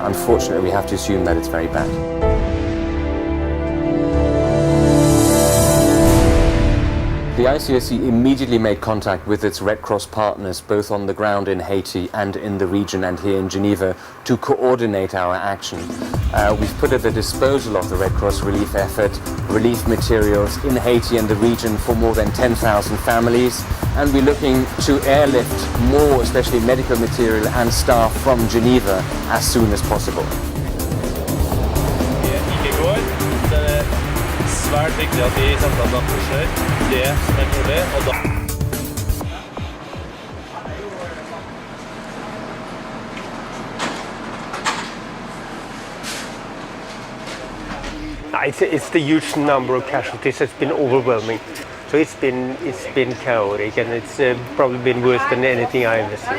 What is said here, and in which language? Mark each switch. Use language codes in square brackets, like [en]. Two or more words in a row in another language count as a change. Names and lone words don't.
[en] Unfortunately, we have to assume that it's very bad. The ICRC immediately made contact with its Red Cross partners, both on the ground in Haiti and in the region and here in Geneva, to coordinate our action. We've put at the disposal of the Red Cross relief effort relief materials in Haiti and the region for more than 10,000 families, and we're looking to airlift more, especially medical material and staff from Geneva as soon as possible. [no] Svært viktig at vi setter oss for det som mulig, og da... [en] It's the huge number of casualties that's been overwhelming. So it's been chaotic, and it's probably been worse than anything I've ever seen.